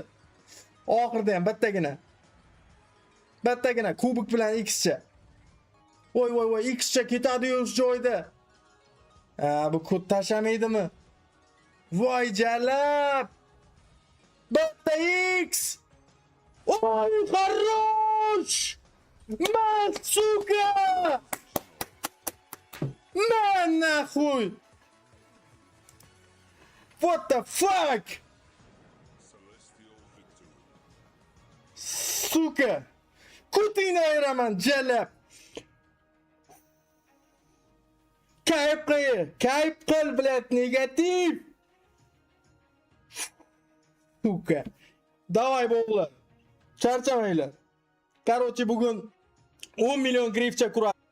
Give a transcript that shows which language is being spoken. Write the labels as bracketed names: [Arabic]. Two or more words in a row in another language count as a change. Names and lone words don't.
[Uzbek] Oxirda ham bittagina kubik bilan X-cha. Voy, X-cha ketadi-yu shu joyda. Bu kod tashlamaydimi? Voy, jalab. Bitta X. Oy, хорош. Man, suka! Man, нахуй! [English] What the fuck? [Uzbek] Suka! Kutingni ayiraman, jalab! Kayf qil, блядь, negativ! Suka! Давай, bog'lar! Charchamanglar! Короче, bugun 10 million grifcha kuradi.